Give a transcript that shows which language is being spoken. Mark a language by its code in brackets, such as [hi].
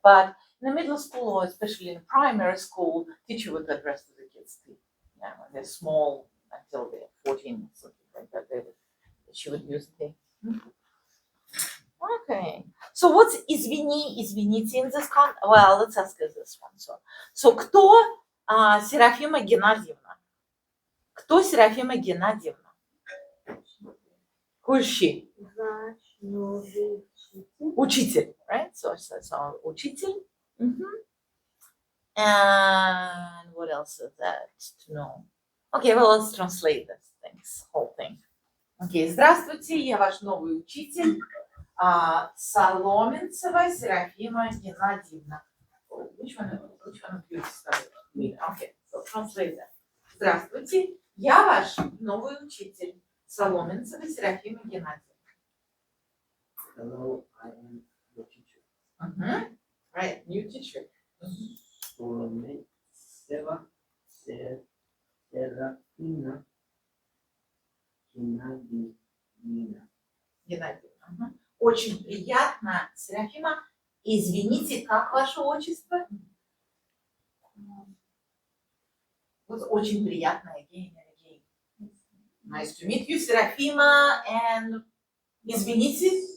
[en] But in the middle school, or especially in primary school, teacher would address to the kids. Yeah, when they're small until they're 14, something like that. She would use they. Okay. So what's извини, извините in this context? Well, let's ask us this one. [ru] So кто Серафима Геннадьевна? Кто Серафима Геннадьевна? [en] Who is she? [ru] Ваш новый учитель. Учитель, right? [en] So учитель. And what else is that to know? Okay, well, let's translate this whole thing. [ru] Okay, здравствуйте, я ваш новый учитель, Соломенцева Серафима Геннадьевна. [en] Which one of you started? Me. Okay, so translate that. [ru] Здравствуйте, я ваш новый учитель, Соломенцева Серафима Геннадьевна. [en] Hello, I am your teacher. Right, new teacher. [ru] Соломенцева Серафима Геннадьевна. Геннадьевна. Очень приятно, Серафима. Извините, как ваше отчество? Вот очень приятно, [en] again and again. Nice to meet you, Серафима, and извините.